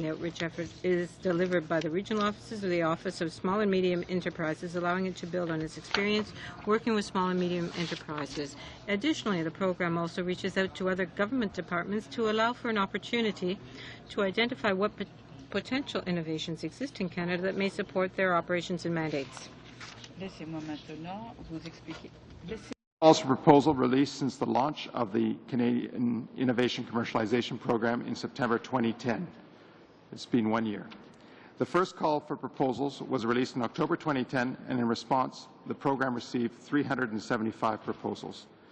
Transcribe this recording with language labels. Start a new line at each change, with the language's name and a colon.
English: The outreach effort is delivered by the regional offices of the Office of Small and Medium Enterprises, allowing it to build on its experience working with small and medium enterprises. Additionally, the program also reaches out to other government departments to allow for an opportunity to identify what potential innovations exist in Canada that may support their operations and mandates.
French: Laissez-moi maintenant vous expliquer.
English: Calls for proposal released since the launch of the Canadian Innovation Commercialization Program in September 2010. It's been 1 year. The first call for proposals was released in October 2010, and in response, the program received 375 proposals.